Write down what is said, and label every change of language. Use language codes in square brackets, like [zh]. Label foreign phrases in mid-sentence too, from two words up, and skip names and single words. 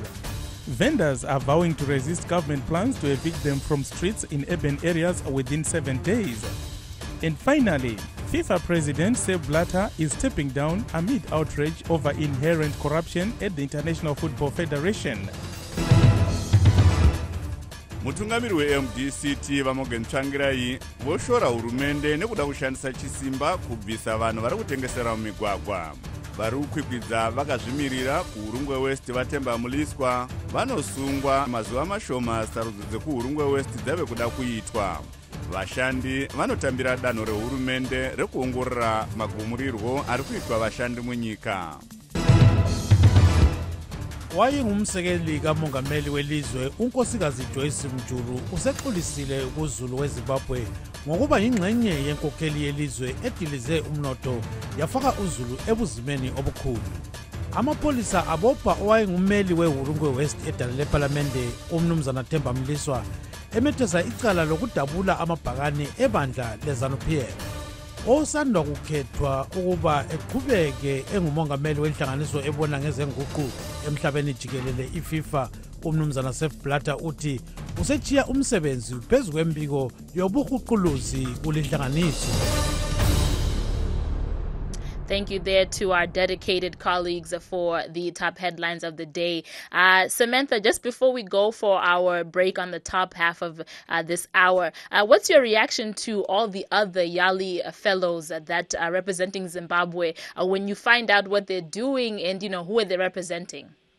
[en] Vendors are vowing to resist government plans to evict them from streets in urban areas within 7 days. And finally, FIFA President Sepp Blatter is stepping down amid outrage over inherent corruption at the International Football Federation. [sn] Mutungamiri we-MDCT Vamogen Tsvangirai voshora hurumende nekuda kushandisa chisimba kubvisa vanhu vari kutengesera mumigwagwa. Vari kukwikwidza vakazvimirira kuHurungwe West vaThemba Muliswa vanosungwa mazuva mashoma sarudzo dzekuHurungwe West dzave kuda kuitwa. Vashandi vanotambira danho rehurumende rekuongorora magumurirwo ari kuitwa vashandi munyika. [nd] Wayengumsekeli kamongameli welizwe unkosikazi Joyce Mjulu usexolisile kuZulu weZimbabwe ngokuba yingxenye yenkokheli yelizwe edilize umnotho yafaka uZulu ebuzimeni obukhulu. Amapolisa abopha owayengummeli weHurungwe West edale leParlamente umnumzana Themba Muliswa emethesa icala lokudabula amabhakane ebandla leZANU-PF. Osandwa kukhethwa ukuba eqhubeke engumongameli wenhlanganiso ebona ngezenguqu emhlabeni jikelele iFIFA umnumzana Sepp Blatter uthi usechiya umsebenzi phezu kwembiko yobuhuquluzi kulinhlanganiso. [en] Thank you there to our dedicated colleagues for the top headlines of the day. Samantha, just before we go for our break on the top half of this hour, what's your reaction to all the other Yali fellows that are representing Zimbabwe when you find out what they're doing and, who are they representing?